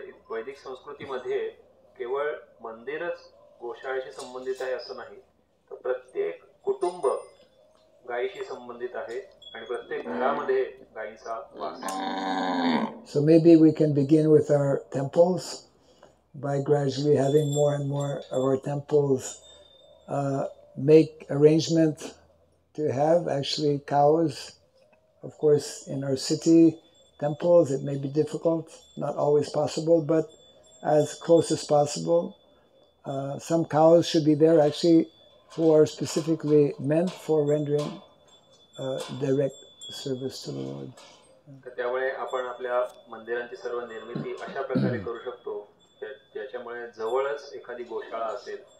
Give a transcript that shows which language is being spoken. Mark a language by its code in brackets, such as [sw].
[mr] वैदिक संस्कृतीमध्ये केवळ मंदिरच गोशाळेशी संबंधित आहे असं नाही, तर प्रत्येक कुटुंब गायीशी संबंधित आहे आणि प्रत्येक घरामध्ये गायीचा वास आहे. [en] So maybe we can begin with our temples by gradually having more and more of our temples make arrangement to have actually cows. Of course, in our city temples, it may be difficult, not always possible, but as close as possible. Some cows should be there actually who are specifically meant for rendering direct service to the Lord. [mr] त्यामुळे आपण आपल्या मंदिरांची सर्व निर्मिती अशा प्रकारे करू शकतो ज्याच्यामुळे जवळच एखादी गोशाळा असेल.